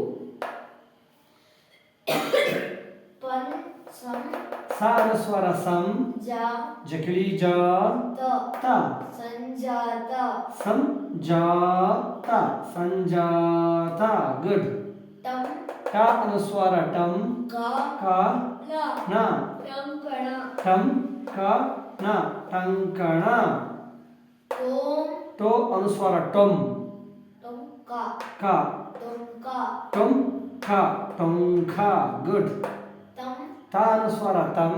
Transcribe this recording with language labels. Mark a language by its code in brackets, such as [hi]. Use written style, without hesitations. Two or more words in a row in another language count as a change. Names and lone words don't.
[kn] ಪನ್ ಸಂ ಸ ಅನುಸ್ವಾರ ಸಂ ಜ ಜಕಿಳಿ ಜ ತ ತ ಸಂಜಾತ ಸಂಜಾತ ಸಂಜಾತ ಗುಡ್ ಟಂ ಟ ಅನುಸ್ವಾರ ಟಂ ಗ ಕ ಲ ನ ಟಂಕಣ ಟಂ ಕ ನ ಟಂಕಣ ಓಂ ಟೋ ಅನುಸ್ವಾರ ಟೊಂ ಟಂಕ ಕ ಟಂಕ ಟೊಂ ಖ ಟೊಂಖ ಗುಡ್ ತಂ ತ ಅನುಸ್ವಾರ ತಂ